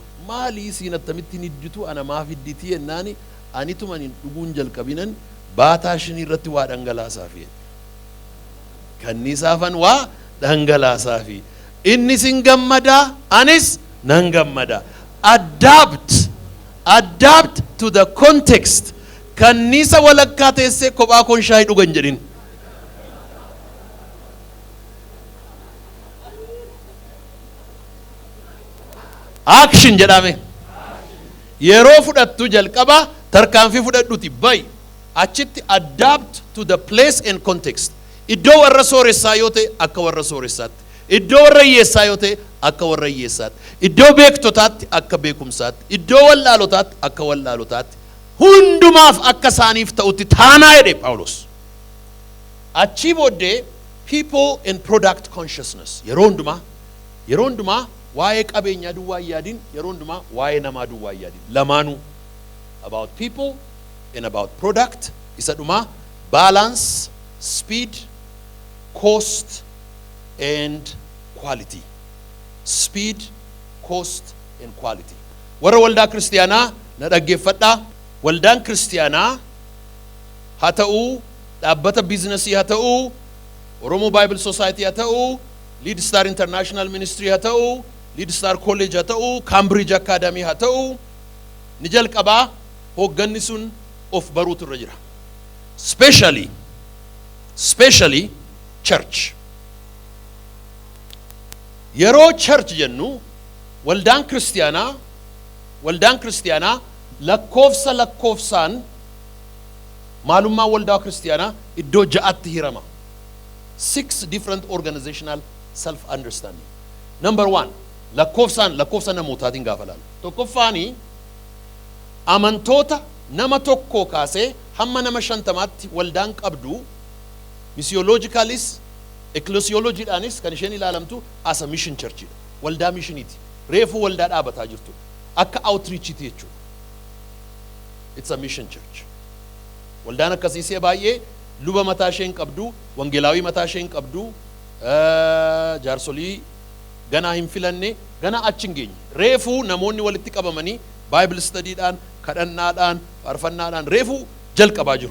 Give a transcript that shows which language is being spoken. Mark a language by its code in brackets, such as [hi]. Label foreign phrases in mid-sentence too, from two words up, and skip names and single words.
[om] Maalii siin attamitti hin hidditu? Ana maaf hidditi yennaani anituman hin dhuguun jalqabinan baataa shinii irratti waa dhangalaasaaf. Kanniisaafan waa dhangalaasaaf. Innis hin gammadaa, anis nan gammada. [en] Adapt to the context. [om] Kanniisa walakkaa teessee kophaa koon shaayii dhugan jedhin. Action jedhame. Yeroo fudhattu jalqaba tarkaanfii fudhadhuti bayi. Achitti [en] adapt to the place and context. [om] Iddoo warra sooressaa yoo ta'e akka warra sooressaatti. Iddoo warra hiyyeessaa yoo ta'e akka warra hiyyeessaatti. Iddoo beektotaatti akka beekumsaatti. Iddoo wallaalotaatti akka wallaalotaatti. Hundumaaf akka isaaniif ta'utti taanaa jedhe Phaawulos. Achii booddee [en] people and product consciousness. [om] Yeroo hundumaa waa'ee qabeenyaa duwwaa yaadin, yeroo hundumaa waa'ee namaa duwwaa yaadin. Lamaanuu [en] about people and about product. [om] Isa dhumaa [en] balance, speed, cost and quality. Speed, cost and quality. [om] Warra waldaa kiristiyaanaa na dhaggeeffadhaa. Waldaan kiristiyaanaa haa ta'uu, dhaabbata biizinasii haa ta'uu, Oromoo Bible Society haa ta'uu, Lead Star International Ministry haa ta'uu, Lead Star College haa ta'uu, Cambridge Academy haa ta'uu, ni jalqabaa hoogganni sun of baruutu irra jira. [en] Especially church. [om] Yeroo church jennu waldaan kiristiyaanaa lakkoofsaan maalummaa waldaa kiristiyaanaa iddoo ja'atti hirama. [en] 6 different organizational self-understanding. Number 1, [om] lakkoofsa namootaatiin gaafa laalu. Tokkoffaanii amantoota nama tokkoo kaasee hamma nama 50 waldaan qabdu missiologicalist, ecclesiology-dhaanis kan isheen ilaalamtu [en] as a mission church. [om] Waldaa missioniiti. Reefuu waldaa dhaabataa jirtu. Akka outreachiti jechuudha. [en] It's a mission church. [om] Waldaan akkasiisee baay'ee luba mataa isheen qabdu, wangeelaawii mataa isheen qabdu, jaarsolii ganaa hin filanne, ganaa achi hin geenye. Reefuu namoonni walitti qabamanii Bible study'dhaan, kadhannaadhaan, faarfannaadhaan reefuu jalqabaa jiru.